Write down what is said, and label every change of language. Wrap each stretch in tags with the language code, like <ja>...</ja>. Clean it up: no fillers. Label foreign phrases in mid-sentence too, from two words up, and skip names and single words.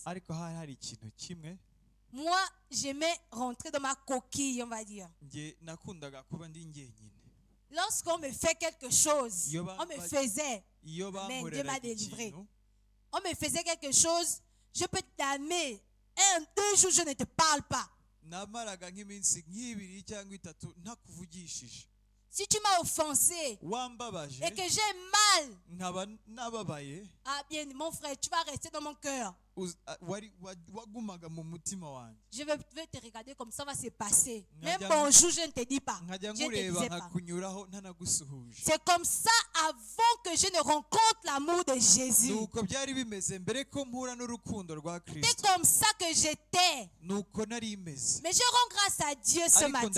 <rw>Ariko hari ikintu kimwe.</rw> <fr>Moi, j'aimais rentrer dans ma coquille, on va dire.</fr> <rw>Nge nakundaga kuba ndi njyenyine.</rw> <fr>Lorsqu'on me fait quelque chose, on me faisait. Amen, Dieu m'a délivré. On me faisait quelque chose, je peux t'aimer. 1-2 jours, je ne te parle pas.</fr> <rw>Namaraga nk'iminsi nk'ibiri cyangwa itatu ntakuvugishije.</rw> <fr>Si tu m'as offensé</fr> <rw>wambabaje</rw> <fr>et que j'ai mal,</fr> <rw>nkaba nababaye,</rw> <fr>ah bien, mon frère, tu vas rester dans mon cœur.</fr> <rw>wagumaga mu mutima wanjye.</rw> <fr>Je vais te regarder comme ça va se passer. Même bonjour, je ne te dis pas. Je ne te disais pas. C'est comme ça avant que je ne rencontre l'amour de Jésus. C'est comme ça que j'étais. Mais je rends grâce à Dieu ce matin.</fr>